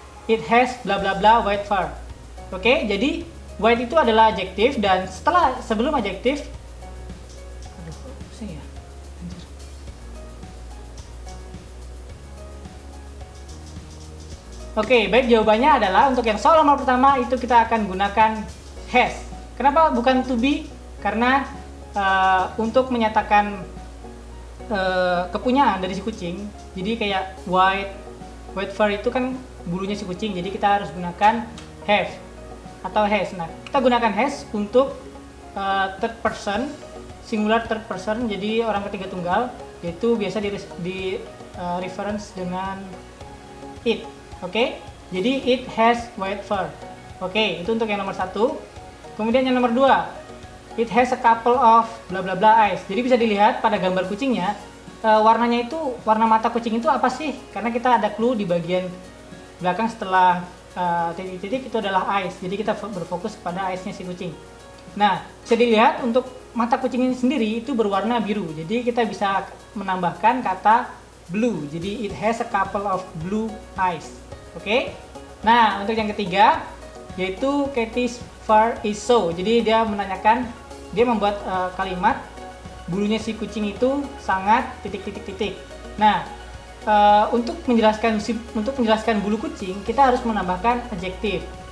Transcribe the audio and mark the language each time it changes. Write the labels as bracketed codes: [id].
[en] It has bla bla bla white fur. [id] Oke, jadi white itu adalah adjektif dan sebelum adjektif, aduh, pusing ya. Anjir. Oke, baik, jawabannya adalah untuk yang soal nomor pertama itu kita akan gunakan has. Kenapa bukan to be? Karena untuk menyatakan kepunyaan dari si kucing, jadi kayak white fur itu kan bulunya si kucing, jadi kita harus gunakan have atau has. Nah, kita gunakan has untuk third person, singular third person, jadi orang ketiga tunggal, yaitu biasa di reference dengan it. [en] Oke, [id] jadi [en] it has white fur. [id] Oke, itu untuk yang nomor satu. Kemudian yang nomor dua, [en] it has a couple of bla bla bla eyes. [id] Jadi bisa dilihat pada gambar kucingnya, warnanya itu, warna mata kucing itu apa sih? Karena kita ada clue di bagian belakang setelah titik-titik itu adalah eyes. Jadi kita berfokus kepada eyes-nya si kucing. Nah, bisa dilihat untuk mata kucing ini sendiri itu berwarna biru. Jadi kita bisa menambahkan kata blue. Jadi [en] it has a couple of blue eyes. [id] Oke? Nah, untuk yang ketiga yaitu [en] Katie's fur is so. [id] Jadi dia membuat kalimat bulunya si kucing itu sangat titik-titik-titik. Nah, untuk menjelaskan bulu kucing kita harus menambahkan adjektif.